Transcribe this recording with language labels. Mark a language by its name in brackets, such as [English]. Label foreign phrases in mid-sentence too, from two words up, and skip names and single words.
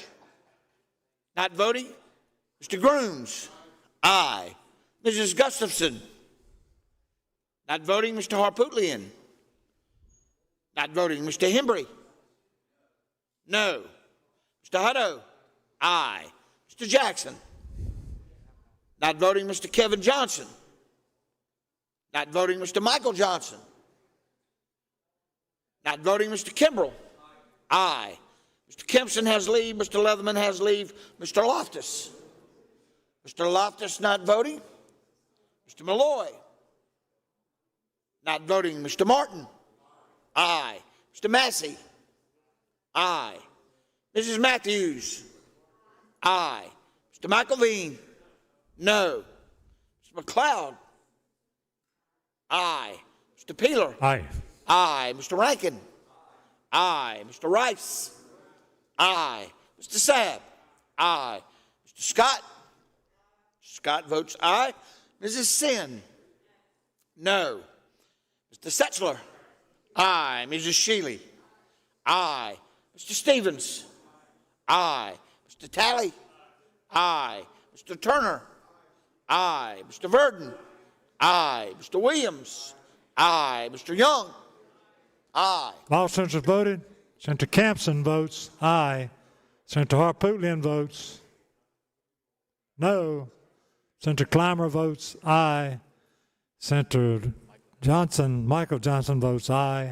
[English] Not voting. Mr. Grooms. Aye. Mrs. Gustafson. Not voting, Mr. Harpootlian. Not voting, Mr. Hembry. No. Mr. Hutto. Aye. Mr. Jackson. Not voting, Mr. Kevin Johnson. Not voting, Mr. Michael Johnson. Not voting, Mr. Kimbrell. Aye. Mr. Kempson has leave. Mr. Leatherman has leave. Mr. Loftus. Mr. Loftus not voting. Mr. Malloy. Not voting, Mr. Martin. Aye. Mr. Massey. Aye. Mrs. Matthews. Aye. Mr. McElveen. No. Mr. McLeod. Aye. Mr. Peeler. Aye. Aye. Mr. Rankin. Aye. Mr. Rice. Aye. Mr. Sabb. Aye. Mr. Scott. Scott votes aye. Mrs. Sin. No. Mr. Setzler. Aye. Mrs. Shealy. Aye. Mr. Stevens. Aye. Mr. Talley. Aye. Mr. Turner. Aye. Mr. Verdon. Aye. Mr. Williams. Aye. Mr. Young. Aye. All senators voted. Senator Campson votes aye. Senator Harpootlian votes no. Senator Clymer votes aye. Senator Johnson, Michael Johnson votes aye.